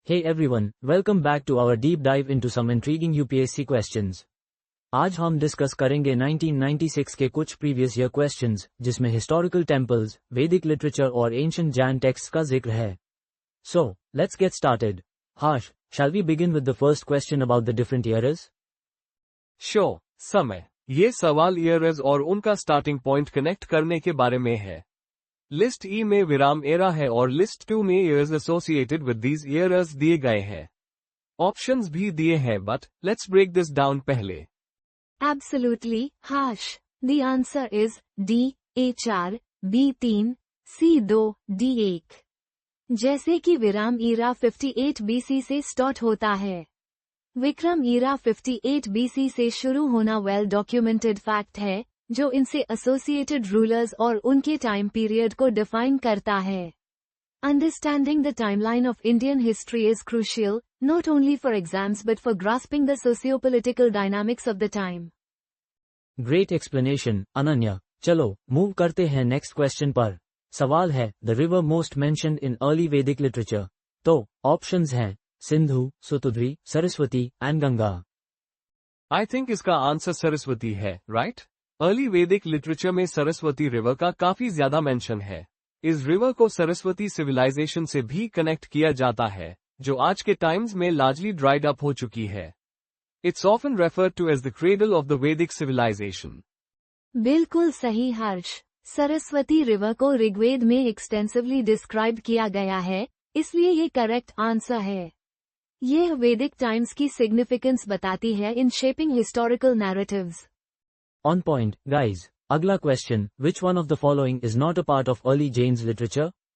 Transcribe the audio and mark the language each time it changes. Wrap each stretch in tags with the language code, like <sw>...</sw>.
<en>Hey everyone, welcome back to our deep dive into some intriguing UPSC questions.</en> <hi>आज हम discuss करेंगे 1996 के कुछ प्रीवियस ईयर क्वेश्चंस, जिसमें हिस्टोरिकल टेम्पल्स, वैदिक लिटरेचर और एंशिएंट जैन टेक्स्ट का जिक्र है.</hi> <en>So, let's get started. Harsh, shall we begin with the first question about the different eras? Sure, समय.</en> <hi>ये सवाल ईयर्स और उनका स्टार्टिंग पॉइंट कनेक्ट करने के बारे में है. लिस्ट ई में विराम एरा है और लिस्ट 2 में years associated with these years दिए गए हैं. ऑप्शंस भी दिए हैं</hi> <en>but let's break this down</en> <hi>पहले.</hi> <en>Absolutely, Harsh. The answer is D, A4, B3, C2, D1.</en> <hi>जैसे कि विराम ईरा 58 BC से स्टार्ट होता है. विक्रम ईरा 58 BC से शुरू होना वेल डॉक्यूमेंटेड फैक्ट है, जो इनसे एसोसिएटेड रूलर्स और उनके टाइम पीरियड को डिफाइन करता है.</hi> <en>Understanding the timeline of Indian history is crucial, not only for exams but for grasping the socio-political dynamics of the time. Great explanation, Ananya.</en> <hi>चलो, move करते हैं नेक्स्ट क्वेश्चन पर. सवाल है,</hi> <en>the river most mentioned in early Vedic literature.</en> <hi>तो, options हैं, Sindhu, Sutudri, Saraswati, and Ganga.</hi> <en>I think</en> <hi>इसका answer Saraswati है, राइट? अर्ली वैदिक लिटरेचर में सरस्वती रिवर का काफी ज्यादा मेंशन है. इस रिवर को सरस्वती सिविलाइजेशन से भी कनेक्ट किया जाता है, जो आज के टाइम्स में लार्जली ड्राइड अप हो चुकी है.</hi> <en>It's often referred to as the cradle of the Vedic civilisation.</en> <hi>बिल्कुल सही हर्ष. सरस्वती रिवर को ऋग्वेद में एक्सटेंसिवली डिस्क्राइब किया गया है, इसलिए ये करेक्ट आंसर है. यह वैदिक टाइम्स की सिग्निफिकेंस बताती है</hi> <en>In shaping historical narratives. On point, guys.</en> <hi>अगला question,</hi> <en>which one of the following is not a part of early Jain's literature?</en>